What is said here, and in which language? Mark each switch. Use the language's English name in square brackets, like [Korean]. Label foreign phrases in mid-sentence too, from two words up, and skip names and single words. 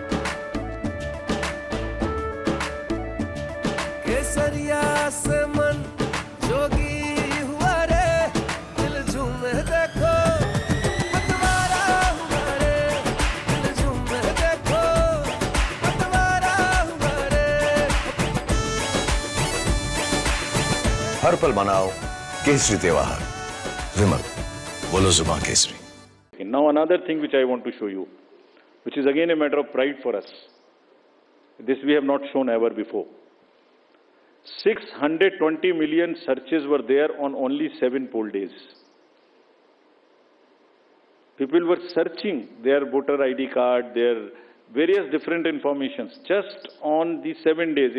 [Hindi] केसरिया से मन जोगी हुआ रे, दिल झूमे देखो पतवारा हुआ रे, दिल झूमे देखो पतवारा हुआ रे। हर पल मनाओ केसरी त्योहार। विमल, बोलो जुबान केसरी। [English] Now another thing which I want to show you, which is again a matter of pride for us. This we have not shown ever before. 620 million searches were there on only 7 poll days. People were searching their voter ID card, their various different informations just on the 7 days.